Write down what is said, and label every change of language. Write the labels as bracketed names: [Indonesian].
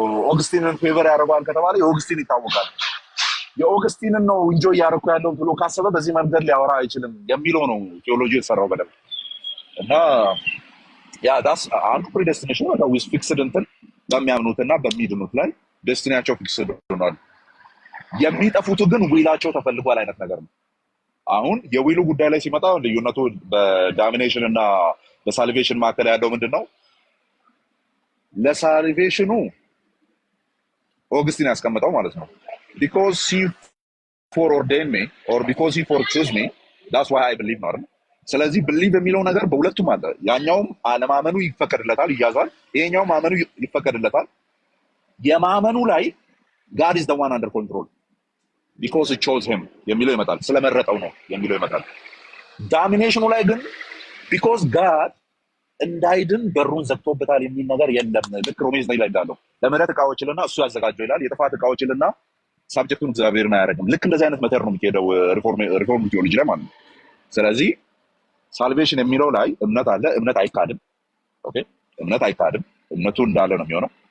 [Amharic] ኦግስቲንን ፌቨር ያደርገዋል ከተባለ የኦግስቲን ይታወቃል። የኦግስቲንን ነው ኢንጆይ እያደረኩ ያለው ብሎ ካሰበ በዚህ መንገድ ሊያወራ አይችልም የሚለው ነው ቴዎሎጂ የተሰራው በደንብ እና ያ ዳስ አንዱ ፕሪዴስቲኔሽን ነው። ዊዝ ፊክስድ እንትን በሚያምኑትና በሚድኑት ላይ ዴስቲኒያቸው ፊክስድ ሆኗል። የሚጠፉት ግን ዊላቸው ተፈልጓል አይነት ነገር ነው። አሁን የዊሉ ጉዳይ ላይ ሲመጣ ልዩነቱ በዳሚኔሽን እና በሳልቬሽን መካከል ያለው ምንድን ነው? ለሳልቬሽኑ ኦግስቲን ያስቀምጠው ማለት ነው [English] because he foreordained me or because he forechoose me that's why I believe [Amharic] ነው አይደል? ስለዚህ believe የሚለው ነገር በሁለቱም አለ። ያኛውም አለማመኑ ይፈቀድለታል ይያዛል፣ ይሄኛውም ማመኑ ይፈቀድለታል። የማመኑ ላይ [English] God is the one under control because he chose him [Amharic] የሚለው ይመጣል፣ ስለመረጠው ነው የሚለው ይመጣል። ዳሚኔሽኑ ላይ ግን because God እንዳይድን በሩን ዘግቶበታል የሚል ነገር የለም። ልክ ሮሜ 9 ላይ እንዳለው ለምህረት ዕቃዎችልና እሱ ያዘጋጀው ይላል፣ የጥፋት ዕቃዎችልና ሳብጀክቱን እግዚአብሔርን አያደርግም። ልክ እንደዚህ አይነት መተር ነው የሚሄደው ሪፎርም ቲዮሎጂ ላይ ማለት ነው። ስለዚህ ሳልቬሽን የሚለው ላይ እምነት አለ፣ እምነት አይካድም። ኦኬ እምነት አይካድም፣ እምነቱ እንዳለ ነው የሚሆነው።